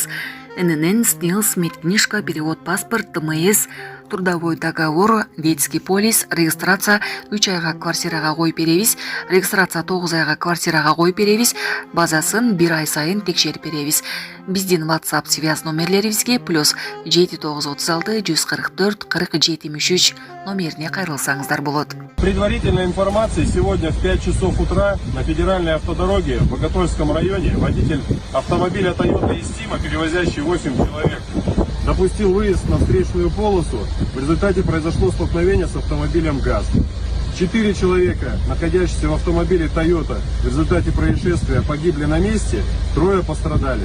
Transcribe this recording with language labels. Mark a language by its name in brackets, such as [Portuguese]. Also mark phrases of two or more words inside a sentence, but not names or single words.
[Russian] ННН, СНИЛС, медкнижка, перевод, паспорт, ТМС, трудовой договор, детский полис, регистрация [Kyrgyz] 3 айга квартирага коюп беребиз, регистрация 9 айга квартирага коюп беребиз, базасын 1 ай сайын текшерип беребиз. Биздин WhatsApp связь номерлерибизге +7 936 144 40 73 номерине кайрылсаңыздар болот. [Russian] Предварительная информация: сегодня в 5 часов утра на федеральной автодороге в Боготольском районе водитель автомобиля Toyota Истима, перевозящий 8 человек, допустил выезд на встречную полосу. В результате произошло столкновение с автомобилем ГАЗ. 4 человека, находящиеся в автомобиле Toyota, в результате происшествия погибли на месте, 3 пострадали.